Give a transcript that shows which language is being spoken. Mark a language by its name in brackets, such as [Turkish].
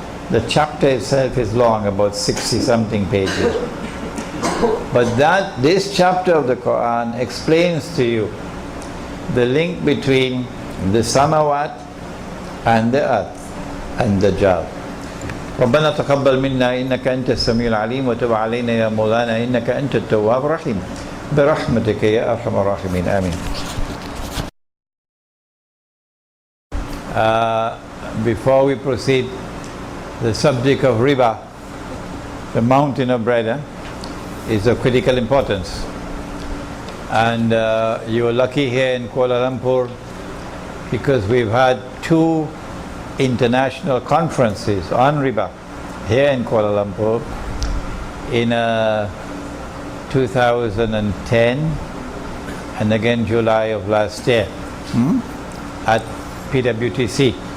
[English] The chapter itself is long, about 60-something pages. But this chapter of the Quran explains to you the link between the samawat and the earth and Dajjal. [Arabic] ربنا تقبل منا إنك أنت السميع العليم وتب علينا يا مولانا إنك أنت التواب الرحيم برحمتك يا أرحم الراحمين آمين. [English] Before we proceed, the subject of riba, the mountain of bread, is of critical importance. And you are lucky here in Kuala Lumpur because we've had 2 international conferences on riba here in Kuala Lumpur in 2010 and again July of last year at PWTC.